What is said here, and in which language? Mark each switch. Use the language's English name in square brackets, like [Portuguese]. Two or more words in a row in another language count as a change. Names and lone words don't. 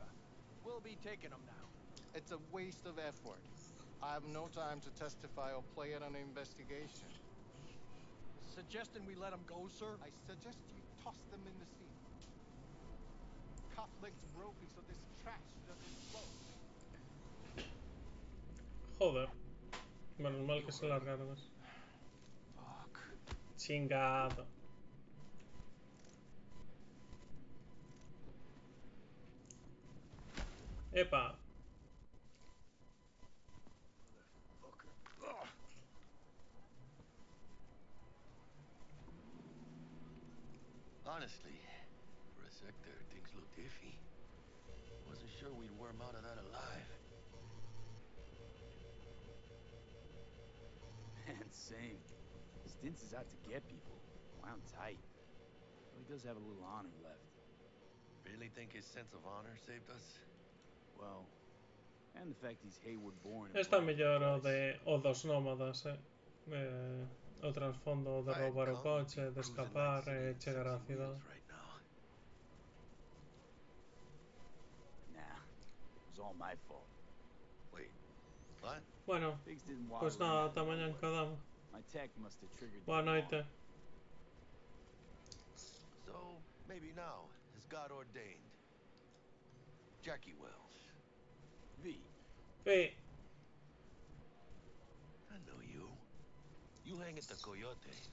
[English] We'll be taking him now. It's a waste of effort. I have no time to testify or play in an investigation. Suggesting we let him go, sir? I suggest you toss them in the sea. Cuff legs broken so this trash doesn't float. [Spanish] Joder. Menos mal que se largaron eso. [English] Fuck. [Spanish] Chingado. Epa. [English] Motherfucker. Ugh. Honestly, for a sec there, things looked iffy. Wasn't sure we'd worm out of that alive. Man, same. Stintz is out to get people. Wound tight. But he does have a little honor left. Really think his sense of honor saved us? Well, and the fact he's Hayward born. [Galician] Esta mellor o de o dos nómadas, o trasfondo de roubar o coche, de escapar e chegar á cidade. [English] Nah, it was all my fault. Wait, what? [Galician] Bueno, [English] Pigs didn't water [Galician] pois [English] in [Galician] nada, [English] that [Galician] ata mañá [English] way. [Galician] quedamos. [English] My tech must have triggered the [Galician] Boa [English] alarm. [Galician] noite. [English] So, maybe now, as God ordained. Jackie Wells. V. Hey. I know you. You hang at the Coyote.